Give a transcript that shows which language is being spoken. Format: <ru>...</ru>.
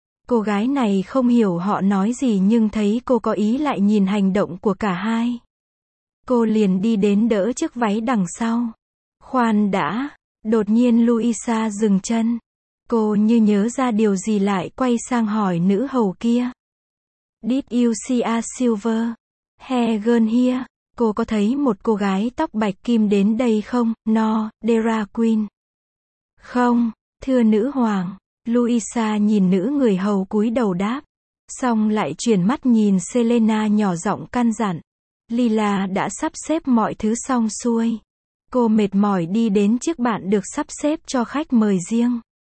<vi>Cô gái này không hiểu họ nói gì nhưng thấy cô có ý lại nhìn hành động của cả hai. Cô liền đi đến đỡ chiếc váy đằng sau. Khoan đã, đột nhiên Luisa dừng chân. Cô như nhớ ra điều gì lại quay sang hỏi nữ hầu kia.</vi> <en>Did you see a silver hair girl here?</en> <vi>Cô có thấy một cô gái tóc bạch kim đến đây không?</vi> <en>No, Dera Queen.</en> <vi>Không, thưa nữ hoàng. Luisa nhìn nữ người hầu cúi đầu đáp. Xong lại chuyển mắt nhìn Selena nhỏ giọng căn dặn. Lila đã sắp xếp mọi thứ xong xuôi. Cô mệt mỏi đi đến chiếc bàn được sắp xếp cho khách mời riêng.</vi>